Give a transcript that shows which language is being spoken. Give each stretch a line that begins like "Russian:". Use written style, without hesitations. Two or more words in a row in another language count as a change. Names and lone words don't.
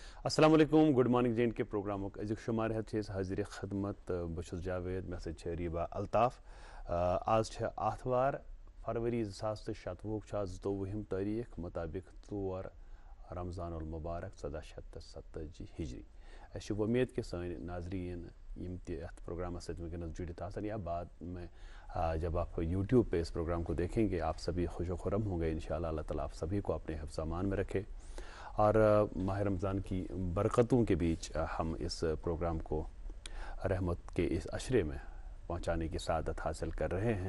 Kashmiri: السلام علیکم
English: Good morning
Kashmiri: جے اینڈ کے پروگرامک ازیک شمار حاضر خدمت بس جاوید مے سی ریبا الطاف آج آتھوار فروری 2017 آز
Urdu: 22 تاریخ مطابق 4 رمضان المبارک 1470 ہجری
Kashmiri: اس امید کہ سن ناظرین یم ات پروگرام ونکس جڑت آسن
Urdu: یا بعد میں جب آپ یوٹیوب پہ اس پروگرام کو دیکھیں گے آپ سبھی خوش و خرم ہوں گے انشاءاللہ اللہ تعالیٰ آپ سبھی کو اپنے حفظ امان میں رکھے اور ماہ رمضان کی برکتوں کے بیچ ہم اس پروگرام کو رحمت کے اس عشرے میں پہنچانے کی سعادت حاصل کر رہے ہیں۔